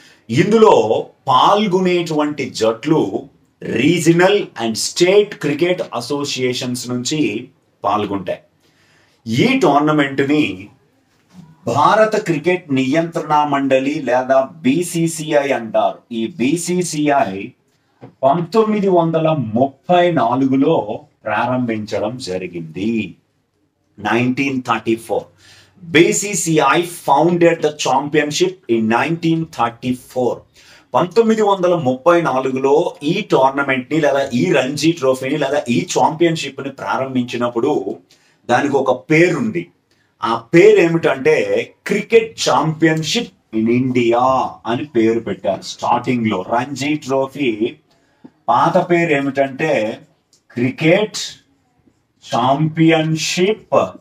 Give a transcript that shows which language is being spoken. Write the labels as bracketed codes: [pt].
[te] ఇందులో పాల్గొనేటువంటి జట్లు [en] regional and state cricket associations [te] నుంచి పాల్గొంటాయి. ఈ టోర్నమెంట్ ని భారత క్రికెట్ నియంత్రణ మండలి లేదా BCCI అంటారు. ఈ BCCI 1934లో ప్రారంభించడం జరిగింది. [en] 1934 BCCI founded the championship in 1934. [te] 1934లో ఈ టోర్నమెంట్ ని లేదా ఈ రంజీ ట్రోఫీని లేదా ఈ ఛాంపియన్షిప్ ని ప్రారంభించినప్పుడు దానికి ఒక పేరుంది. ఆ పేరు ఏమిటంటే క్రికెట్ ఛాంపియన్షిప్ ఇన్ ఇండియా అని పేరు పెట్టారు. స్టార్టింగ్ లో రంజీ ట్రోఫీ పాత పేరు ఏమిటంటే క్రికెట్ ఛాంపియన్షిప్